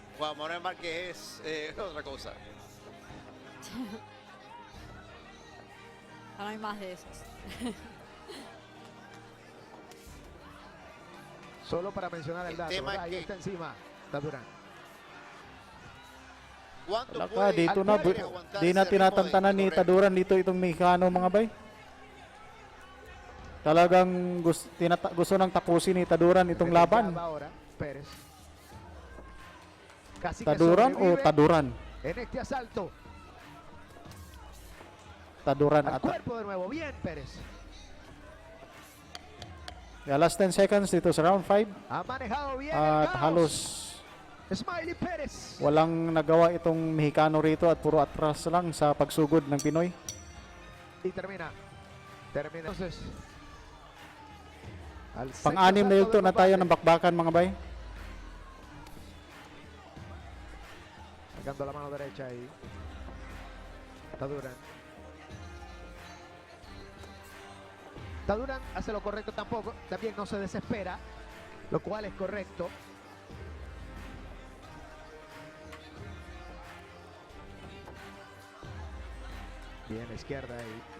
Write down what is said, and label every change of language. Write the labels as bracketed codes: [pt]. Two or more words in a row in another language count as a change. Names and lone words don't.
[es] Juan Manuel Márquez es otra cosa. No hay más de esos. Solo para mencionar el El dato, tema ¿verdad? es Ahí que- está encima Tadurán. ¿Cuánto [tl] Wala ka, [es] puede [tl] dito na, [es] aguantar [tl] di na [es] ese ritmo de [tl] tinatantanan ni [es] correr? [tl] Taduran dito itong Mexicano mga bay. Talagang gusto nang tapusin ni Taduran itong laban. [es] Ahora, Pérez. Casi que [tl] Taduran o [es] sobrevive [tl] Taduran? [es] en este asalto. [tl] Taduran [es] Al [tl] ata. [es] cuerpo de nuevo, bien Pérez. [en] Yeah, last 10 seconds [tl] dito sa [en] round 5. [es] Ha manejado bien [tl] At [es] el caos. [tl] halos [es] Smiley Pérez. [tl] walang nagawa itong Mexicano rito at puro atras lang sa pagsugod ng Pinoy. [es] Y termina. Termina. Entonces, al [tl] Pang-anim [es] sexto [tl] na yugto [es] asalto [tl] na [es] del [tl] tayo [es] combate. [tl] ng bakbakan mga bay. [es] Sacando la mano derecha ahí. Taduran. Taduran hace lo correcto tampoco. También no se desespera. Lo cual es correcto. Bien, a izquierda ahí.